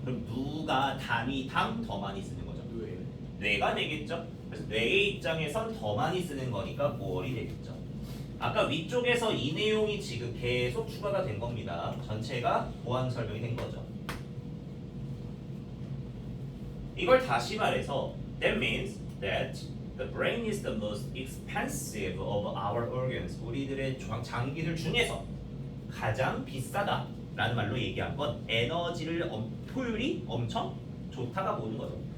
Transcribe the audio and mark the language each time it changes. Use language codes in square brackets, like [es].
[ko] 그럼 누가 단위당 더 많이 쓰는 거죠? 뇌가 되겠죠. 그래서 뇌의 입장에선 더 많이 쓰는 거니까 모월이 되겠죠. 아까 위쪽에서 이 내용이 지금 계속 추가가 된 겁니다. 전체가 보완 설명이 된 거죠. 이걸 다시 말해서 [en] that means that the brain is the most expensive of our organs. [ko] 우리들의 장기들 중에서 가장 비싸다 라는 말로 얘기한 건 에너지를 효율이 엄청 좋다가 보는 거죠.